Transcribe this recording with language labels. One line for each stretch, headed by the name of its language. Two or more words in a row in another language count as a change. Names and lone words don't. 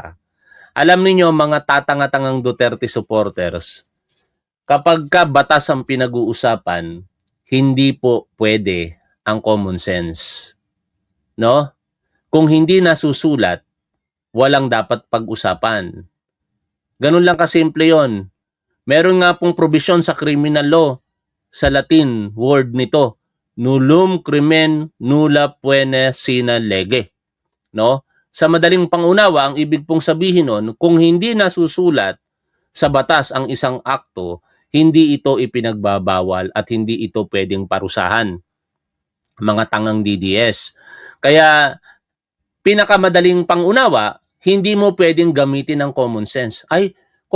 Filipino: Alam niyo mga tatanga-tangang Duterte supporters, kapag batas ang pinag-uusapan, hindi po pwede ang
English: common sense.
Filipino: No? Kung hindi nasusulat, walang dapat pag-usapan. Ganun lang kasimple yon. Meron nga pong provision sa criminal law, sa
English: Latin word
Filipino: nito,
Latin: nullum crimen nulla poena sine lege.
Filipino: No? Sa madaling pangunawa, ang ibig pong sabihin nun, kung hindi nasusulat sa batas ang isang akto, hindi ito ipinagbabawal at hindi ito pwedeng parusahan. Mga tangang DDS. Kaya, pinakamadaling pangunawa, hindi mo pwedeng gamitin ang
English: common sense.